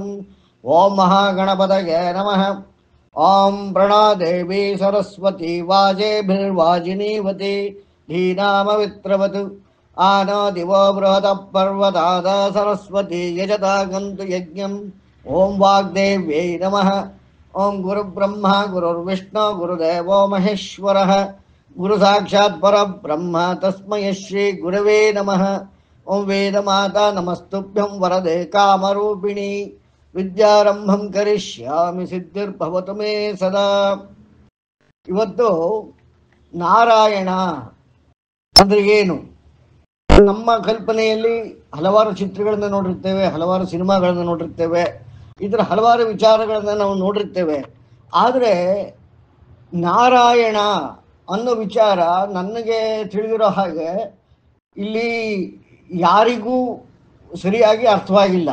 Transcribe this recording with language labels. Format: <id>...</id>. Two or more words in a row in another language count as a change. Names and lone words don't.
<sa>ओं महागणपतये नमः. ओं प्रणादेवि सरस्वति वाजेभिर्वाजिनीवति धीनामवित्रवतु आनो दिवो बृहतः पर्वताद सरस्वति यजता गन्तु यज्ञं. ओं वाग्देव्यै नमः. ओं गुरुब्रह्म गुरुर्विष्णु गुरुदेवो महेश्वर गुरु साक्षात् परब्रह्म तस्मै श्री गुरवे नमः. ओं वेदमाता नमस्तुभ्यं वरदे कामरूपिणि विद्यारम्भं करिष्यामि सिद्धिर्भवतु मे सदा.</sa> <kn>ಇವತ್ತು ನಾರಾಯಣ ಅಂದ್ರೆ ಏನು? ನಮ್ಮ ಕಲ್ಪನೆಯಲ್ಲಿ ಹಲವಾರು ಚಿತ್ರಗಳನ್ನು ನೋಡಿರ್ತೇವೆ, ಹಲವಾರು ಸಿನಿಮಾಗಳನ್ನು ನೋಡಿರ್ತೇವೆ, ಇದರ ಹಲವಾರು ವಿಚಾರಗಳನ್ನು ನಾವು ನೋಡಿರ್ತೇವೆ. ಆದರೆ ನಾರಾಯಣ ಅನ್ನೋ ವಿಚಾರ ನನಗೆ ತಿಳಿದಿರೋ ಹಾಗೆ ಇಲ್ಲಿ ಯಾರಿಗೂ ಸರಿಯಾಗಿ ಅರ್ಥವಾಗಿಲ್ಲ.</kn>